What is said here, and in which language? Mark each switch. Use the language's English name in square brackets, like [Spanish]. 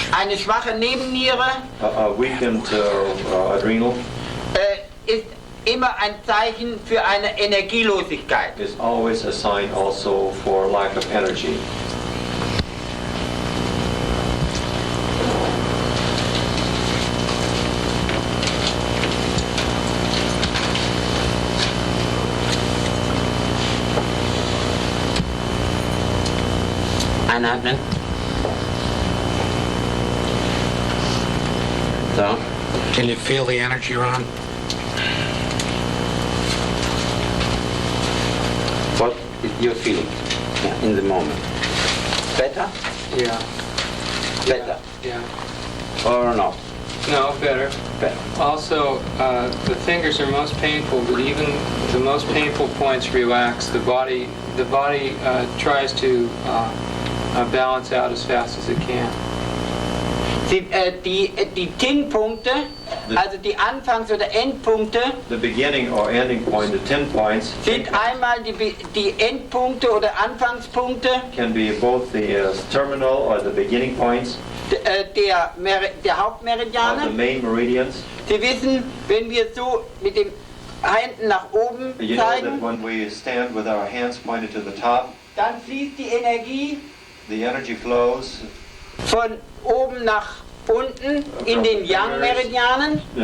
[German] Eine schwache Nebenniere [English] A weakened adrenal [German] ist immer ein Zeichen für eine Energielosigkeit. [English] is always a sign also for lack of energy. [German] Einatmen. So. [English] Can you feel the energy, Ron? What you're feeling in the moment? Better? Yeah. Better. Yeah. Or not? No, better. Better. Also, the fingers are most painful, but even the most painful points relax. The body tries to balance out as fast as it can. [German] Die Tin-Punkte, also die Anfangs- oder Endpunkte, [English] The beginning or ending point, the 10 points, [German] sind einmal die Endpunkte oder Anfangspunkte [English] can be both the terminal or the beginning points [German] der [English] of the [German] Hauptmeridiane. [English] main meridians. [German] Sie wissen, wenn wir so mit den Händen nach oben [English] You know that [German] zeigen, [English] when we stand with our hands pointed to the top, [German] dann fließt die Energie [English] the energy flows [German] von oben nach unten in den Yang-Meridianen